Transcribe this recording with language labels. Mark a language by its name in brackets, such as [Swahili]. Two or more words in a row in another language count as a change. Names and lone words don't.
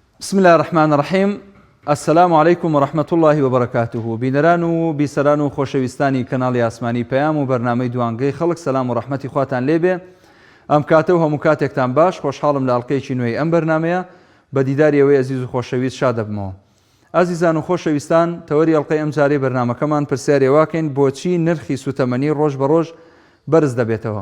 [Arabic] بسم الله الرحمن الرحيم. السلام عليكم ورحمة الله وبركاته. [Central Kurdish] بینەران و بیسەران و خۆشەویستانی کەناڵی ئاسمانی پەیام و بەرنامەی دوانگەی خەڵک، سەلام و ڕەحمەتی خواتان لێبێ. ئەم کاتە و هەموو کاتێکتان باش، خۆشحاڵم لە ئەڵقەیەکی نوێی ئەم بەرنامەیە بە دیداری ئەوەی ئەزیز و خۆشەویست شاد دەبمەوە. ئازیزان و خۆشەویستان، تەوەری ئەڵقەی ئەم جارەی بەرنامەکەمان پرسیارێ واکەین بۆچی نرخی سوتەمەنی ڕۆژ بە ڕۆژ بەرز دەبێتەوە.